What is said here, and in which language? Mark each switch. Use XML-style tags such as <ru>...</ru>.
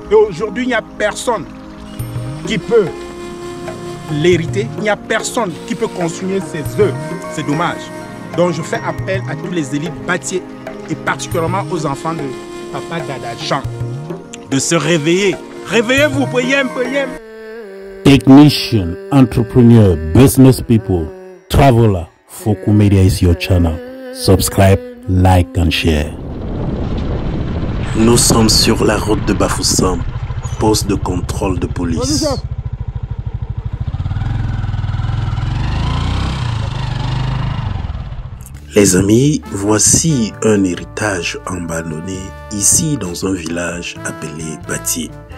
<fr>Et aujourd'hui, il n'y a personne qui peut l'hériter. Il n'y a personne qui peut continuer ses œuvres. C'est dommage. Donc, je fais appel à tous les élites Batié et particulièrement aux enfants de papa Dada Jean de se réveiller. Réveillez-vous, priez.</fr> <en>Technician, entrepreneur, business people, traveler, Foku Media is your channel. Subscribe, like and share.</en> <fr>Nous sommes sur la route de Bafoussam, poste de contrôle de police. Les amis, voici un héritage abandonné ici dans un village appelé Batié.</fr>